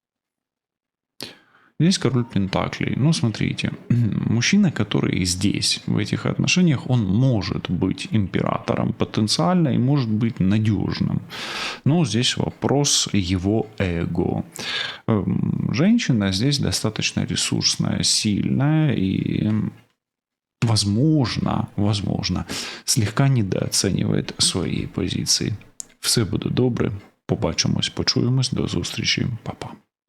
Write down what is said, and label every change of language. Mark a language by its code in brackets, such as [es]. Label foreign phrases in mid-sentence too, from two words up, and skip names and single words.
[ru] Здесь король пентаклей. Ну, смотрите, мужчина, который здесь, в этих отношениях, он может быть императором потенциально и может быть надежным. Но здесь вопрос его эго. Женщина здесь достаточно ресурсная, сильная и, возможно, слегка недооценивает свои позиции. [uk] Все буде добре. Побачимось, почуємось. До зустрічі. Па-па.